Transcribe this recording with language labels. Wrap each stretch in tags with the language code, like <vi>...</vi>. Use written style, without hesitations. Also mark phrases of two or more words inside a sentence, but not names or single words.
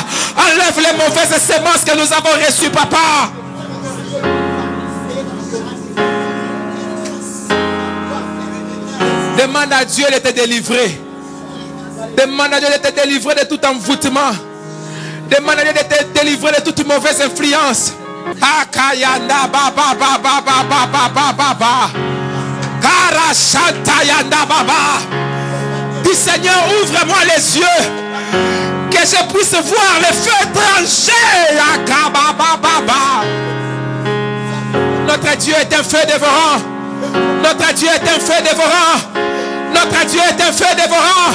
<fr>Enlève les mauvaises semences que nous avons reçues, papa. Demande à Dieu de te délivrer. Demande à Dieu de te délivrer de tout envoûtement. Demande à Dieu de te délivrer de toute mauvaise influence. Akayanda baba baba baba baba baba. Karashantayanda baba. Dis Seigneur, ouvre-moi les yeux. Que je puisse voir le feu trancher. Akababa baba. Notre Dieu est un feu dévorant. Notre Dieu est un feu dévorant. Notre Dieu est un feu dévorant.</fr>